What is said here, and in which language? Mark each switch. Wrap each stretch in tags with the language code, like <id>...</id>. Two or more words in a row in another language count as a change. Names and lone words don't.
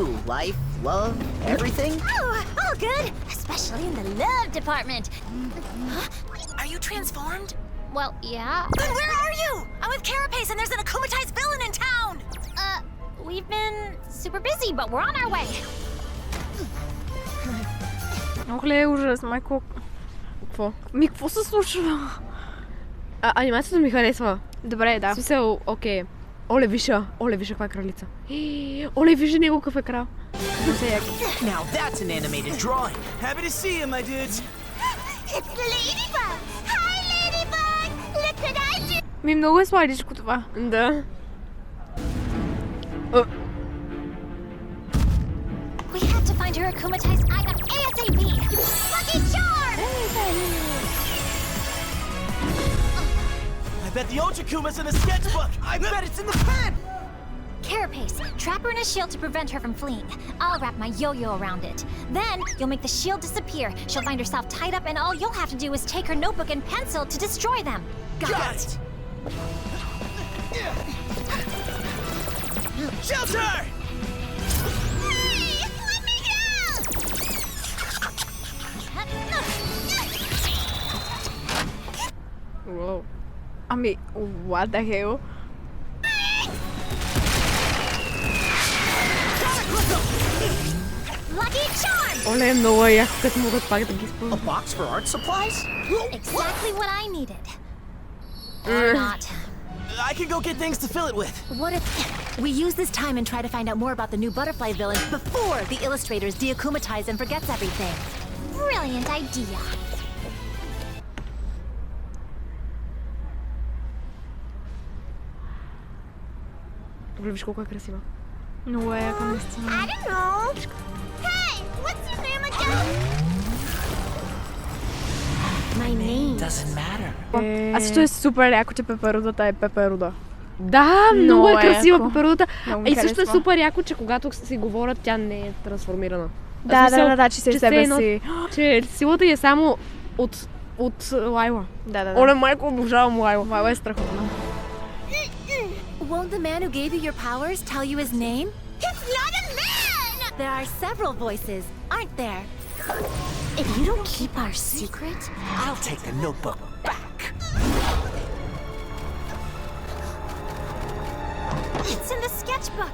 <en>Life, love, everything? Oh, all good, especially in the love department. Are you transformed? Well, yeah. Then where are you? I'm with Carapace and there's an akumatized villain in town! We've been super busy, but we're on our way.</en> <bg>Ох, ле, ужас, майко. Какво? Какво се случва? Анимацията ми харесва. Добре, да. В смисъл, окей. Оле, виша каква е кралица. Оле, вижи него какъв е крал.</bg> <en>Now that's an animated drawing. Happy to see you, my dudes. It's Ladybug! Hi, Ladybug! Look what I did!</en> <bg>Ми много е сладичко това. Да.</bg> <en>We have to find her akumatized item ASAP! Lucky Charm! I bet the Ochakuma's in the sketchbook. I bet it's in the pen. Carapace, trap her in a shield to prevent her from fleeing. I'll wrap my yo-yo around it. Then, you'll make the shield disappear. She'll find herself tied up and all you'll have to do is take her notebook and pencil to destroy them. Got it. Shelter! Hey! Let me out!</en> <bg>Уау. Ами,</bg> <en>what the hell? Lucky Charm!</en> <bg>Оле, много е яко, като могат пак да ги изпълнят.</bg> <en>A box for art supplies? Exactly what I needed. Or not. I can go get things to fill it with. What if we use this time and try to find out more about the new butterfly villain before the illustrators deakumatize and forgets everything? Brilliant idea.</en> <bg>Оле, виж колко е красива. Много е яка наистина.</bg> <en>I don't know. Hey, what's your name again? My name Doesn't matter.</en> <bg>А също е супер яко, че пеперудата е пеперуда. Да, много е красива яко. пеперудата. Много ми И също е харесва. супер яко, че когато си говорят, тя не е трансформирана. Да, че си че себе все едно- си. Че силата й е само от Лайла. Да. Оле, майко, обожавам Лайла. Лайла е страхотна.</bg> <en>Won't the man who gave you your powers tell you his name? It's not a man! There are several voices, aren't there? If you don't keep our secret, I'll take the notebook back. it's in the sketchbook.</en>